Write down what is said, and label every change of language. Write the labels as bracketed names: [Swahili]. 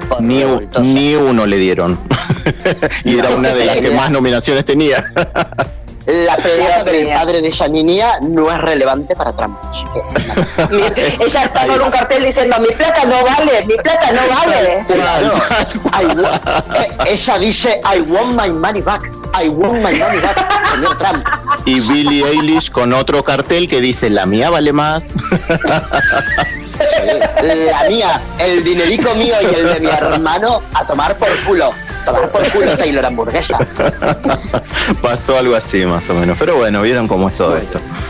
[Spanish] Ni uno le dieron. Y no, era una de las que más nominaciones tenía. La pelea del padre de esa niña no es relevante para Trump. Ella está con un cartel diciendo: mi plata no vale. Ella dice: [English] I want my money back. [Spanish] Señor Trump. Y Billie Eilish con otro cartel que dice: la mía vale más. La mía, el dinerico mío y el de mi hermano, a tomar por culo. Taylor hamburguesa. Pasó algo así, más o menos. Pero bueno, vieron cómo es todo esto.